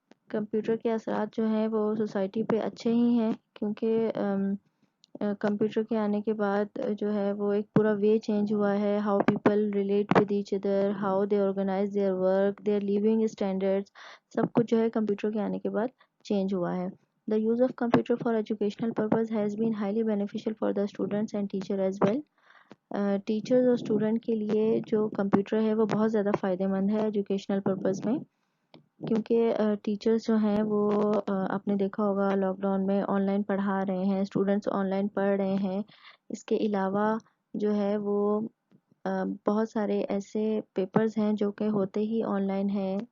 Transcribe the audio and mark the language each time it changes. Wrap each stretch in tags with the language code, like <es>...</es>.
<hi>Computer के असरात जो हैं वो सोसाइटी पे अच्छे ही हैं क्योंकि कंप्यूटर के आने के बाद जो है वो एक पूरा वे चेंज हुआ है.</hi> <en>how people relate with each other, how they organize their work, their living standards,</en> <hi>सब कुछ जो है कंप्यूटर के आने के बाद चेंज हुआ है.</hi> <en>The use of computer for educational purpose has been highly beneficial for the students and teacher as well.</en> <hi>Teachers और स्टूडेंट के लिए जो कंप्यूटर है वो बहुत ज़्यादा फ़ायदेमंद है एजुकेशनल पर्पस में, क्योंकि टीचर्स जो हैं वो आपने देखा होगा लॉकडाउन में ऑनलाइन पढ़ा रहे हैं, स्टूडेंट्स ऑनलाइन पढ़ रहे हैं. इसके अलावा जो है वो बहुत सारे ऐसे पेपर्स हैं जो कि होते ही ऑनलाइन हैं.</hi>